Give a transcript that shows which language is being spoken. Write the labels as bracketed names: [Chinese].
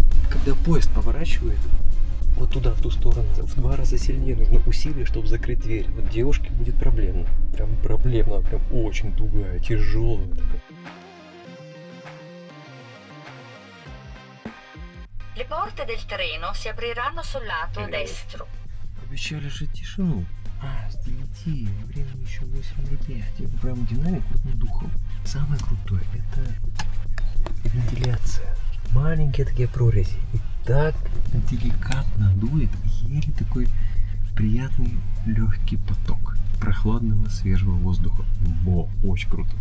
[Russian] Когда поезд поворачивает вот туда, в ту сторону, в 2 раза сильнее нужно усилие, чтобы закрыть дверь. Вот девушке будет проблемно. Прям проблемно, прям очень тугая, тяжелая такая. [Italian] Le porte del treno si apriranno sul lato destro. [Russian] Обещали же тишину. А, с 9, времени еще 8:05. Это прям динамик крутым духом. Самое крутое — это вентиляция. Маленькие такие прорези. И так деликатно дует, еле такой приятный легкий поток прохладного свежего воздуха. Во, очень круто.